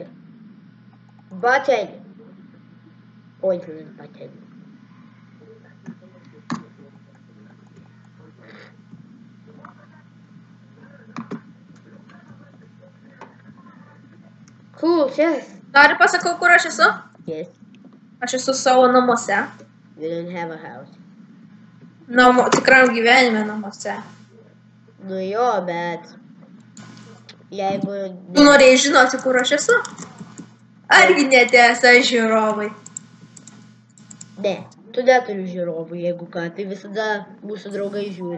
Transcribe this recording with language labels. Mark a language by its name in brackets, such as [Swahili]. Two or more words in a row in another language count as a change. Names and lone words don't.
[English] Button. Pointless button. Cool chest. [Lithuanian] Nori pasakau, kur aš esu? [English] Yes. [Lithuanian] Aš esu savo namuose. [English] We don't have a house. [Lithuanian] Tikram gyvenime namuose. Nu jo, bet... Jeigu... Tu norėjai žinoti, kur aš esu? Argi netiesa, žiūrovai? Ne, tu neturi žiūrovų, jeigu ką, tai visada mūsų draugai žiūri.